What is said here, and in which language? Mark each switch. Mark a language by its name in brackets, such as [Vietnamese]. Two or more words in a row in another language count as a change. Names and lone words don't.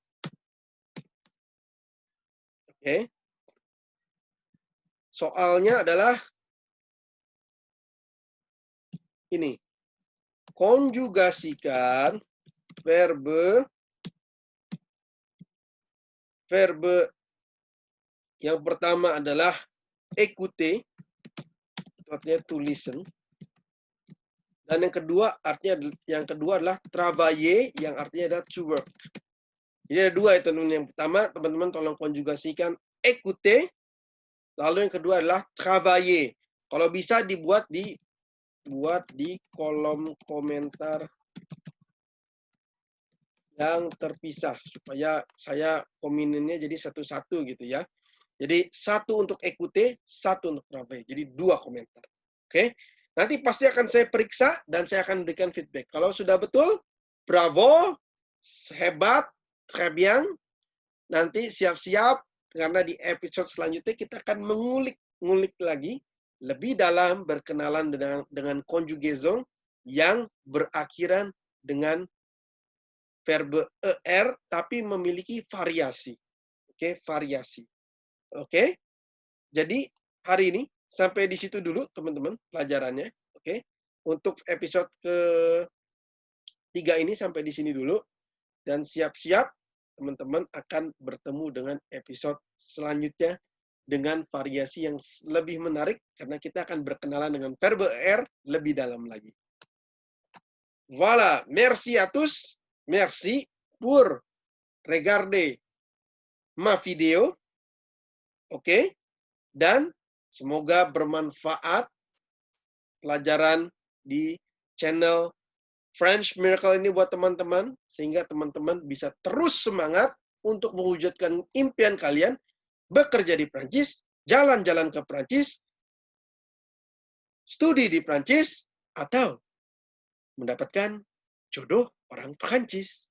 [Indonesian] Oke. Soalnya adalah ini. Konjugasikan verbe yang pertama adalah écouter, artinya [English] to listen. [Indonesian] Dan yang kedua adalah travailler, yang artinya adalah [English] to work. [Indonesian] Jadi ada dua itu teman-teman. Yang pertama, teman-teman tolong konjugasikan écouter. Lalu yang kedua adalah travailler. Kalau bisa dibuat di kolom komentar yang terpisah supaya saya komininnya jadi satu-satu gitu ya. Jadi satu untuk écouter, satu untuk travailler. Jadi 2 komentar. Oke. Nanti pasti akan saya periksa dan saya akan berikan feedback. Kalau sudah betul, bravo, hebat, [French] très bien. [Indonesian] Nanti siap-siap karena di episode selanjutnya kita akan mengulik lagi lebih dalam berkenalan dengan conjugaison yang berakhiran dengan verbe er tapi memiliki variasi. Oke, variasi. Oke. Jadi hari ini sampai di situ dulu teman-teman pelajarannya. Oke. Untuk episode ke-3 ini sampai di sini dulu dan siap-siap teman-teman akan bertemu dengan episode selanjutnya dengan variasi yang lebih menarik karena kita akan berkenalan dengan verbe er lebih dalam lagi. [French] Voilà, merci à tous. Merci pour regarder ma video. [Indonesian] Oke. Dan semoga bermanfaat pelajaran di channel French Miracle ini buat teman-teman, sehingga teman-teman bisa terus semangat untuk mewujudkan impian kalian, bekerja di Prancis, jalan-jalan ke Prancis, studi di Prancis, atau mendapatkan jodoh orang Prancis.